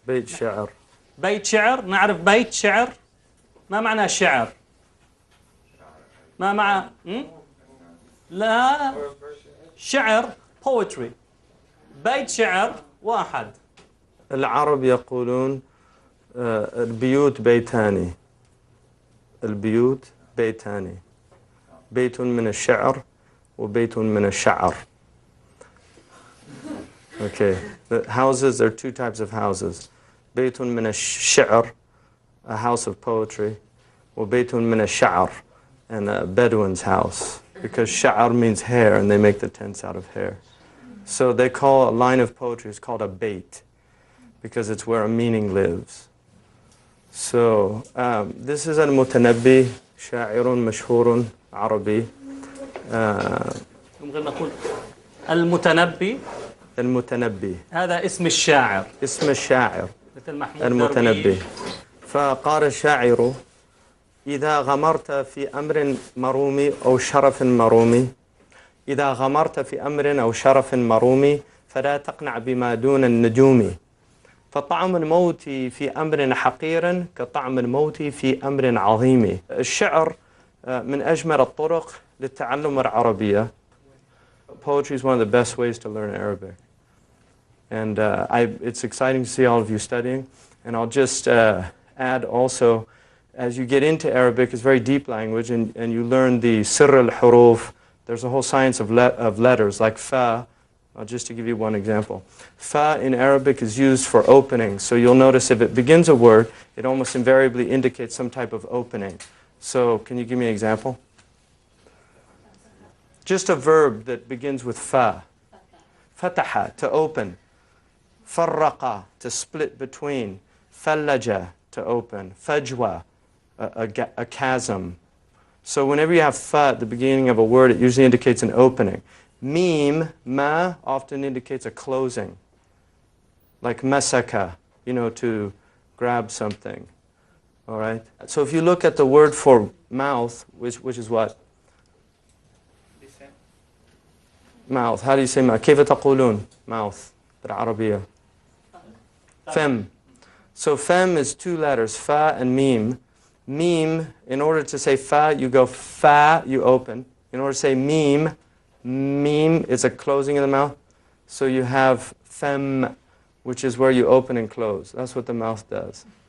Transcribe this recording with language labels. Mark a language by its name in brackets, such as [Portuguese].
[Arabic] بيت شعر. نعرف بيت شعر. ما معنى شعر؟ ما معنى لا، شعر [English] poetry. [Arabic] بيت شعر واحد. العرب يقولون البيوت بيتان. البيوت بيتان، بيت من الشعر وبيت من الشعر. [English] Okay, the houses, there are two types of houses. [Arabic] بيت من الشعر, [English] a house of poetry, [Arabic] وبيت من الشعر, [English] and a Bedouin's house, because sha'ar means hair and they make the tents out of hair. So they call a line of poetry, it's called a bayt, because it's where a meaning lives. So this is al-Mutanabbi, [Arabic] sha'irun mashhurun Arabi. نقول المتنبي. المتنبي هذا اسم الشاعر. اسم الشاعر مثل محمود المتنبي. فقال الشاعر: إذا غمرت في أمر مرومي أو شرف مرومي، إذا غمرت في أمر أو شرف مرومي فلا تقنع بما دون النجوم، فطعم الموت في أمر حقير كطعم الموت في أمر عظيم. الشعر من أجمل الطرق للتعلم العربية. [English] Poetry is one of the best ways to learn Arabic. And it's exciting to see all of you studying. And I'll just add also, as you get into Arabic, it's a very deep language, and you learn the sirr al-huruf. There's a whole science of letters, like fa. Just to give you one example. Fa in Arabic is used for opening. So you'll notice if it begins a word, it almost invariably indicates some type of opening. So can you give me an example? Just a verb that begins with fa. Fataha, to open. Farraqa, to split between. Fallaja, to open. Fajwa, a chasm. So whenever you have fa at the beginning of a word, it usually indicates an opening. Mim, ma, often indicates a closing. Like masaka, to grab something. All right? So if you look at the word for mouth, which is what? Mouth. How do you say mouth? [Arabic] كيف تقولون [English] mouth [Arabic] بالعربية? [English] Fem. So fem is two letters, fa and mim. Mim, in order to say fa, you go fa, you open. In order to say mim is a closing of the mouth. So you have fem, which is where you open and close. That's what the mouth does.